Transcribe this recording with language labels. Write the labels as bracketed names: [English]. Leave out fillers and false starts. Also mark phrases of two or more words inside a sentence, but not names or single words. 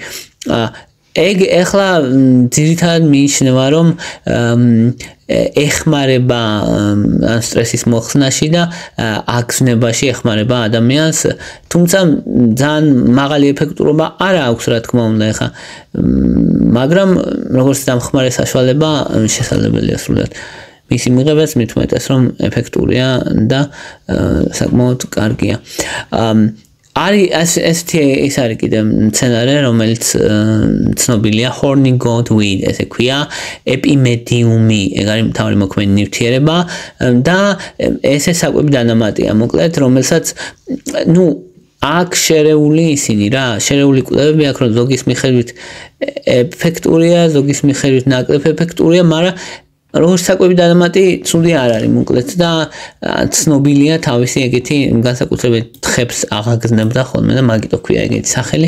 [Georgian] ეგ ახლა ძირითადად მიიჩნევა, რომ ეხმარება სტრესის მოხსნაში და აგზნებაში ეხმარება ადამიანს, თუმცა ძალიან მაღალი ეფექტურობა არ აქვს, რა თქმა უნდა, ახლა, მაგრამ როგორც დამხმარე საშუალება შესაძლებელია სრულად. მისი მიღებაც მით უმეტეს რომ ეფექტურია და საკმაოდ კარგია. არის ეს არის კიდე მცენარე, რომელიც ცნობილია [English] horny goat weed, [Georgian] ესე ქვია, ეპიმედიუმი, ეგ არის მთავარი მოქმედი ნივთიერება და ესე საკვები დანამატია, მოკლედ, რომელსაც აქ შერეული ისინი რა, შერეული კვლევები აქ რომ ზოგის მიხედვით ეფექტურია, ზოგის მიხედვით ნაკლებ ეფექტურია, მაგრამ როგორც საკვები დანამატი ცუდი არ არის, მოკლედ და ცნობილია თავისი ეგეთი განსაკუთრებით თხებს აღაგზნებდა ხოლმე და მაგიტო ქვია ეგეთი სახელი.